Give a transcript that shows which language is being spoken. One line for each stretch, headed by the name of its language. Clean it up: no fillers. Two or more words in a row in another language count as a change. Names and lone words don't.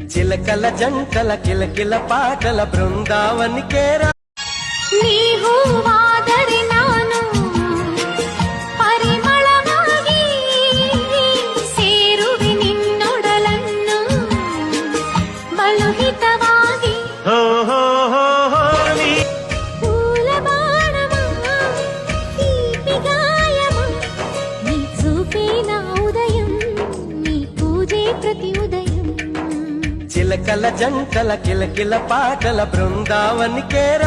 Telugu: చిలకల జంటల కిలకిల పాటల బృందావనికేరా
Kannada: ನೀವು ಆದರೆ ನಾನು ಪರಿಮಳವಾಗಿ ಸೇರುವೆ ನಿನ್ನೊಡಲನ್ನು ಬಲುಹಿತವಾಗಿ
Telugu: పూల బాణమా తీపి గాయమా నీ చూపే నా ఉదయం నీ పూజే ప్రతి ఉదయం చిలకల జంటల కిలకిల పాటల బృందావనికేరా